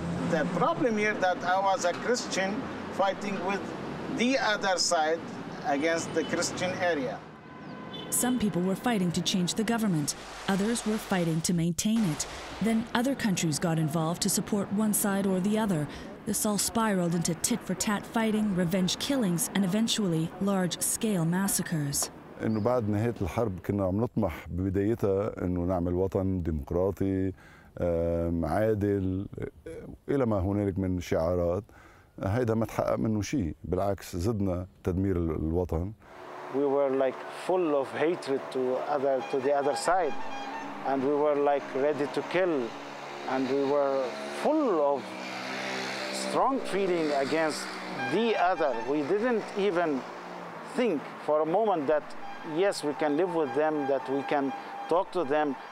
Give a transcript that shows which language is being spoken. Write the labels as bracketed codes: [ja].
[en] The problem here that I was a Christian fighting with the other side against the Christian area. Some people were fighting to change the government, others were fighting to maintain it. Then other countries got involved to support one side or the other. This all spiraled into tit-for-tat fighting, revenge killings, and eventually large-scale massacres. [ar] إنه بعد نهاية الحرب كنا عم نطمح ببدايتها إنه نعمل وطن ديمقراطي عادل إلى ما هنالك من شعارات. هيدا ما تحقق منه شيء، بالعكس زدنا تدمير الوطن. [en] We were like full of hatred to the other side, and we were like ready to kill, and we were full of strong feeling against the other. We didn't even think for a moment that yes, we can live with them, that we can talk to them.